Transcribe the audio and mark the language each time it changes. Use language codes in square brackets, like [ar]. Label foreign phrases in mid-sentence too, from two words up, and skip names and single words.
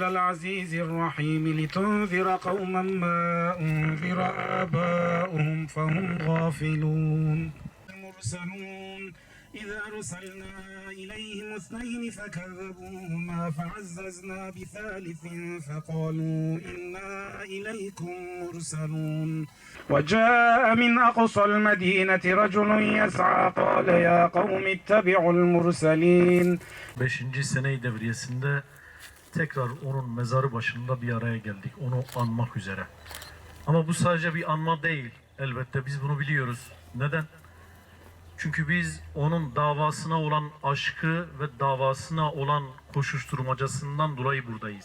[ar] العزيز الرحيم لتنذر قوما ما أنذر آباؤهم فهم غافلون المرسلون إذا أرسلنا إليهم اثنين فكذبوهما فعززنا بثالث فقالوا إنا إليكم مرسلون وجاء من أقصى المدينة رجل يسعى قال يا قوم اتبعوا المرسلين [tr] 5. sene devriyesinde tekrar onun mezarı başında bir araya geldik. Onu anmak üzere. Ama bu sadece bir anma değil. Elbette biz bunu biliyoruz. Neden? Çünkü biz onun davasına olan aşkı ve davasına olan koşuşturmacasından dolayı buradayız.